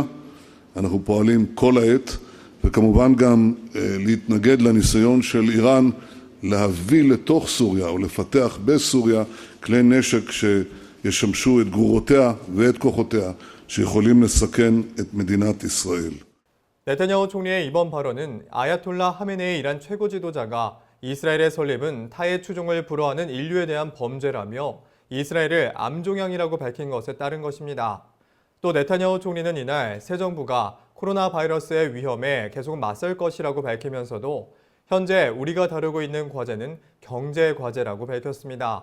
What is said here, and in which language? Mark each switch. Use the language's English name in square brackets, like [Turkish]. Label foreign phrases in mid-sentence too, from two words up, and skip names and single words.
[Hebrew] אנחנו פועלים כל העת, וכמובן גם להתנגד לניסיון של איראן להביא לתוך סוריה או לפתח בסוריה כלי נשק שישמשו את גרורותיה ואת כוחותיה שיכולים לסכן את מדינת ישראל. [Korean] 네타냐후 총리의 이번 발언은 아야톨라 하메네이 이란 최고 지도자가 이스라엘의 설립은 타의 추종을 불허하는 인류에 대한 범죄라며 이스라엘을 암종양이라고 밝힌 것에 따른 것입니다. 또 네타냐후 총리는 이날 새 정부가 코로나 바이러스의 위험에 계속 맞설 것이라고 밝히면서도 현재 우리가 다루고 있는 과제는 경제 과제라고 밝혔습니다.